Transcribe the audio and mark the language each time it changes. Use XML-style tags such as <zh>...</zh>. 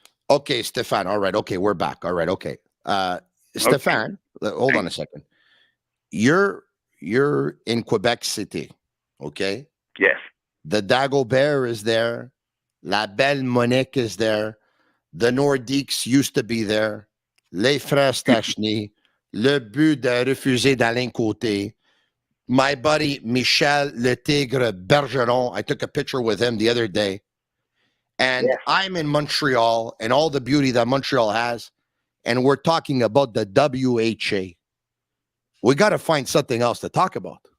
<en>Okay, Stefan. All right. Okay, we're back. All right. Okay. Stefan, hold on a second. You're in Quebec City, okay? Yes. The Dagobert is there. La Belle Monique is there. The Nordiques used to be there. Les Frères Stachny.</en> <fr>Le but de refuser d'Alain Côté.</fr> <en>My buddy Michel Le Tigre Bergeron. I took a picture with him the other day. And I'm in Montreal and all the beauty that Montreal has. And we're talking about the WHA. We got to find something else to talk about.</en>